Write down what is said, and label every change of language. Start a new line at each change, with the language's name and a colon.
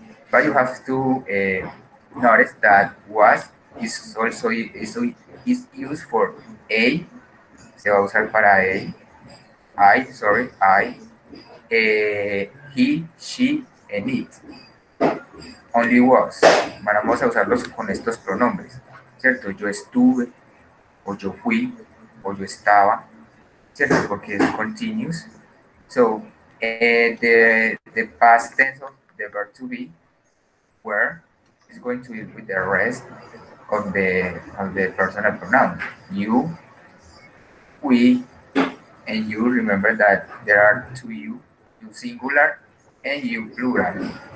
English: But you have to notice that was is also is used for a,
Spanish: se va a usar para
English: I, he, she, and it. Only was.
Spanish: Vamos a usarlos con estos pronombres, ¿cierto? Yo estuve, o yo fui, o yo estaba, ¿cierto? Porque es continuous.
English: So, the past tense of the verb to be, were, is going to be with the rest of the personal pronoun. You, we, and you. Remember that there are two you singular and you plural.